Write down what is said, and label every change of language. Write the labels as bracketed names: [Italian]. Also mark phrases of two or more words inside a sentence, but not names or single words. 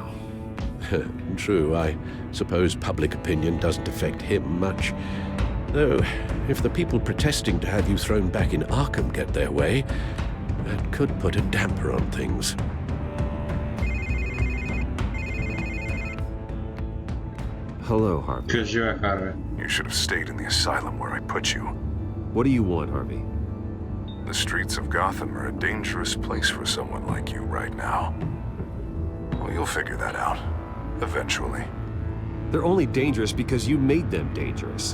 [English] True, I suppose public opinion doesn't affect him much. Though, if the people protesting to have you thrown back in Arkham get their way, that could put a damper on things. Hello, Harvey. [Bulgarian] Кажи, бе, Харви. [English] You should have stayed in the asylum where I put you. What do you want, Harvey? The streets of Gotham are a dangerous place for someone like you right now. Well, you'll figure that out. Eventually. They're only dangerous because you made them dangerous.